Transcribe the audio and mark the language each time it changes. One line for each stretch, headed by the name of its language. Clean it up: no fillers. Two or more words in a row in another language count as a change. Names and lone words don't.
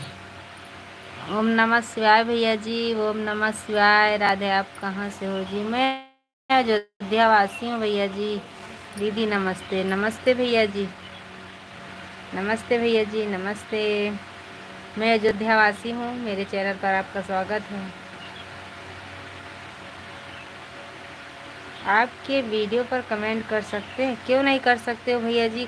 Hindi: ओम नमः शिवाय भैया जी, ओम नमः शिवाय। राधे, आप कहाँ से हो जी? मैं अयोध्या वासी हूँ भैया जी। दीदी नमस्ते। नमस्ते भैया जी, नमस्ते भैया जी, नमस्ते। मैं अयोध्या वासी हूँ, मेरे चैनल पर आपका स्वागत है। आपके वीडियो पर कमेंट कर सकते हैं, क्यों नहीं कर सकते हो भैया जी?